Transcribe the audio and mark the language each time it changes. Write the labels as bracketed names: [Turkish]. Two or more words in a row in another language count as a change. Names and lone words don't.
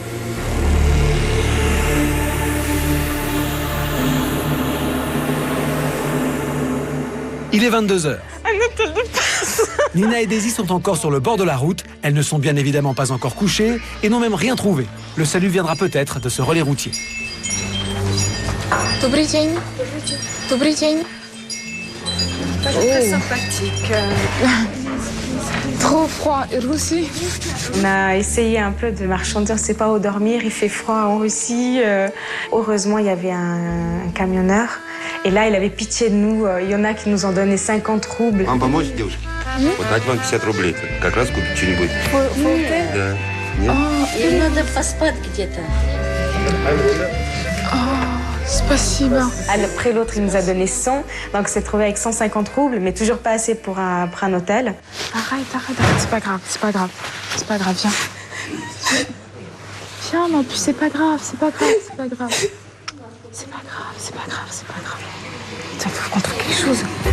[French] Il est 22h. Nina et Daisy sont encore sur le bord de la route. Elles ne sont bien évidemment pas encore couchées et n'ont même rien trouvé. Le salut viendra peut-être de ce relais routier. [Russian] Добрый день. Добрый день. [French] Très sympathique. Trop froid. Et Russie. On a essayé un peu de marchander, on ne sait pas où dormir, il fait froid en Russie. Heureusement, il y avait un camionneur. Et là, il avait pitié de nous. Il y en a qui nous ont donné 50 roubles. [Russian] Вам помочь, девушки? Вот дать вам 50 рублей. Как раз купить что-нибудь. Да. Нет? Им надо поспать где-то. Спасибо. [French] Après, l'autre, il nous a donné 100. Donc, on s'est trouvé avec 150 roubles, mais toujours pas assez pour un hôtel. Arrête. C'est pas grave. Viens. Viens, mais en plus, c'est pas grave. Putain, faut qu'on trouve quelque chose.